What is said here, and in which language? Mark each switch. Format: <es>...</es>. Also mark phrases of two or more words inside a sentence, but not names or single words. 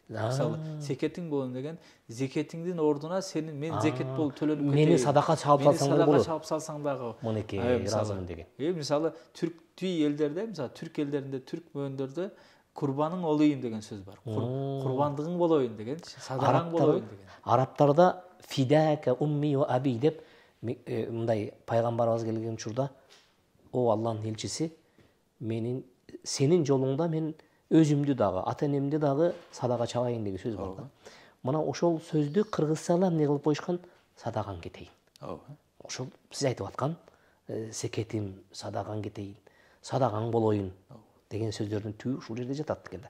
<ky>Мисалы секетиң болоюн деген зекетиңдин ордуна сенин мен зекет болуп төлөнүп кетейин. Мени садака чалып салсаң болот. Садака чалып салсаң дагы. Мынеки ыраазымын деген. Мисалы түрк элдерде, мисалы түрк элдеринде, түрк мөөндөрдө</ky> <tr>kurbanın olayım</tr> <ky>деген сөз бар. Курбандыгың болоюн деген, садагаң болоюн деген. Арабтарда</ky> <ar>فداك أمي وأبي</ar> <ky>деп мындай пайгамбарыбыз келген учурда, о Алланын элчиси, менин сенин жолуңда мен өзүмдү дагы, ата-энемди дагы садага чалайын деген сөз бар да. Мына ошол сөздү кыргызчалар эмне кылып коюшкан? Садагаң кетейин. Ошол сиз айтып аткан секетим садаган кетейин, садагаң болоюн деген сөздөрдүн түбү ушул жерде жатат экен да.</ky>